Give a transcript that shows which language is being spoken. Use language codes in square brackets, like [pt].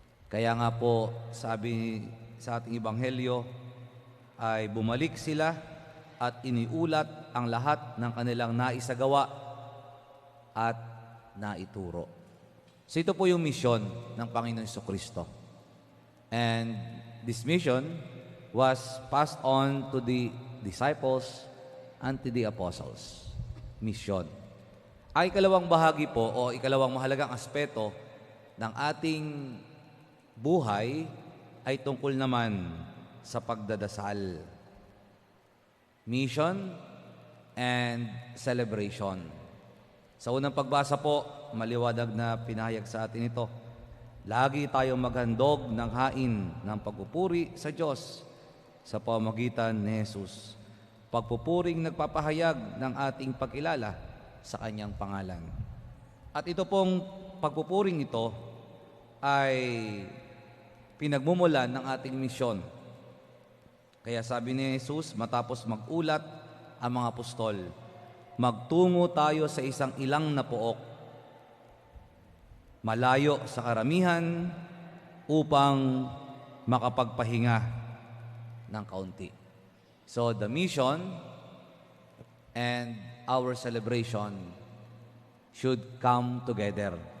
[tl] Kaya nga po, sabi sa ating Ebanghelyo, ay bumalik sila at iniulat ang lahat ng kanilang naisagawa at naituro. So ito po yung misyon ng Panginoon Jesucristo. [en] And this mission was passed on to the disciples and to the apostles. Mission. [tl] Ang ikalawang bahagi po o ikalawang mahalagang aspeto ng ating buhay ay tungkol naman sa pagdadasal. [en] Mission and celebration. [tl] Sa unang pagbasa po, maliwanag na pinahayag sa atin ito. Lagi tayong maghandog ng hain ng pagpupuri sa Diyos sa pamamagitan ni Jesus. Pagpupuring nagpapahayag ng ating pagkilala sa Kanyang pangalan. At ito pong pagpupuring ito ay pinagmumulan ng ating misyon. Kaya sabi ni Jesus, matapos mag-ulat ang mga apostol, magtungo tayo sa isang ilang na pook, malayo sa karamihan, upang makapagpahinga ng kaunti. [en] So the mission and our celebration should come together.